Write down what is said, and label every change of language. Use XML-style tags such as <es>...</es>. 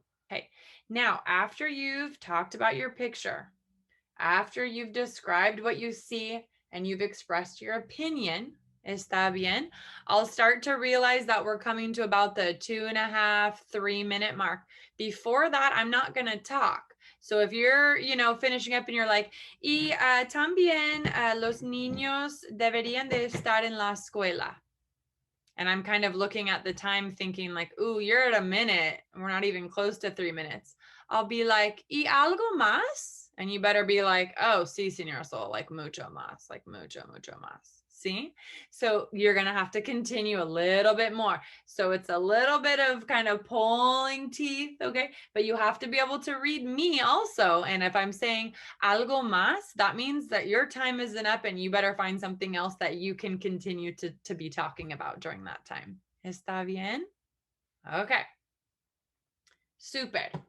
<en>Okay, now after you've talked about your picture, after you've described what you see and you've expressed your opinion,</en> <es>está bien,</es> <en>I'll start to realize that we're coming to about the 2.5, 3 minute mark. Before that, I'm not going to talk. So if you're, you know, finishing up and you're like,</en> <es>y también los niños deberían de estar en la escuela.</es> <en>And I'm kind of looking at the time thinking like, ooh, you're at a minute. We're not even close to 3 minutes. I'll be like,</en> <es>y algo más?</es> <en>And you better be like, oh,</en> <es>sí, señor Sol,</es> <en>like mucho más, like</en> <es>mucho, mucho más.</es> <en>See? So you're going to have to continue a little bit more. So it's a little bit of kind of pulling teeth, okay? But you have to be able to read me also. And if I'm saying</en> <es>algo más,</es> <en>that means that your time isn't up and you better find something else that you can continue to be talking about during that time.</en> <es>¿Está bien?</es> <en>Okay. Super.</en>